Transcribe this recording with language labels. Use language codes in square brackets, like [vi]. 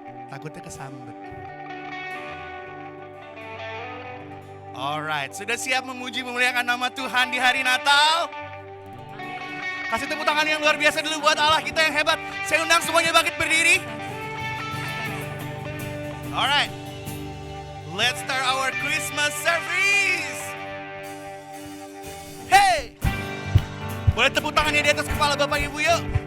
[id] Takutnya kesambet. Alright, sudah siap memuji memuliakan nama Tuhan di hari Natal? Kasih tepuk tangan yang luar biasa dulu buat Allah kita yang hebat. Saya undang semuanya bangkit berdiri. [en] Alright, let's start our Christmas service. Hey! [id] Boleh tepuk tangannya di atas kepala Bapak Ibu yuk.